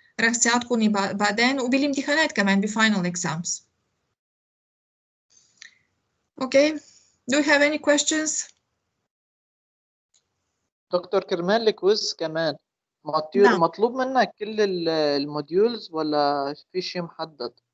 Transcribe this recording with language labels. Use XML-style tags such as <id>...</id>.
<ar>راح تساعدكم بعدين وبالامتحانات كمان بفاينل exams.</ar> <en>okay, do you have any questions؟</en> <ar>دكتور كرمال الكويز كمان نعم. مطلوب منك كل الموديولز ولا في شيء محدد؟</ar>